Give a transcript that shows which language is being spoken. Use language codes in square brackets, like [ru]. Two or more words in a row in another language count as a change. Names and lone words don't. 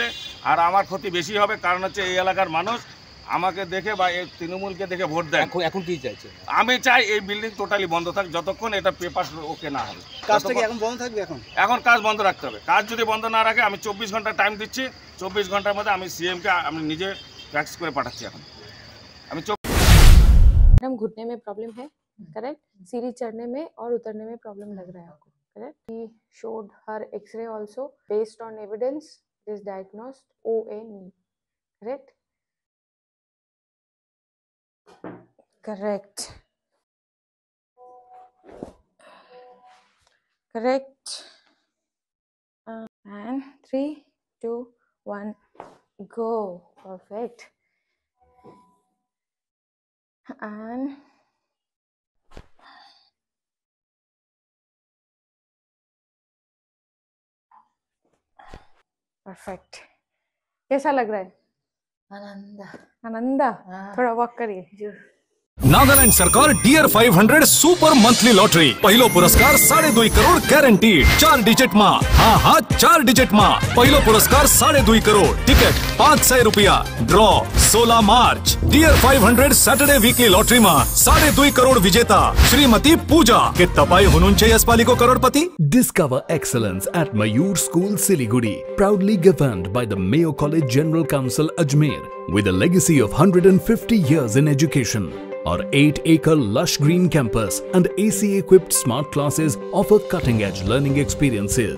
[bn] আর আমার ক্ষতি বেশি হবে, কারণ হচ্ছে এই এলাকার মানুষ আমাকে দেখে বা এই তৃণমূলকে দেখে ভোট দেয়। এখন কি চাইছে? আমি চাই এই বিল্ডিং টোটালি বন্ধ থাক যতক্ষণ এটা পেপার ওকে না হবে। কাজটা কি এখন বন্ধ থাকবে? এখন কাজ বন্ধ রাখতে হবে। কাজ যদি বন্ধ না রাখে আমি 24 ঘন্টা টাইম দিচ্ছি, 24 ঘন্টার মধ্যে আমি সিএমকে আমি নিজে ফ্যাক্স করে পাঠাচ্ছি। এখন আমি [hi] हम घुटने में प्रॉब्लम है, करेक्ट? सीढ़ी चढ़ने में और उतरने में प्रॉब्लम लग रहा है आपको, करेक्ट? [en] he showed her x-ray also based on evidence is diagnosed OA knee, करेक्ट? Correct. Correct. And 3, 2, 1, go. Perfect. And perfect. [hi] कैसा लग रहा है? आनंदा थोड़ा वॉक करिए. [ne] नागालैंड सरकार डियर 500 सुपर मंथली लॉटरी पहिलो पुरस्कार 2.5 करोड़ गॅरंटीड 4 डिजिट मा. हाँ 4 डिजिट मा पहिलो पुरस्कार 2.5 करोड़ टिकट 500 रुपया ड्रॉ 16 मार्च. डियर 500 सैटरडे वीकली लॉटरी मा 2.5 करोड़ विजेता श्रीमती पूजा के तपाई हुनुहुन्छ यसपाली को करोड़पति. [en] Discover excellence at Mayur School, Siliguri, proudly governed by the Mayo College General Council, Ajmer, with a legacy of 150 years in education. Our 8-acre lush green campus and AC-equipped smart classes offer cutting-edge learning experiences.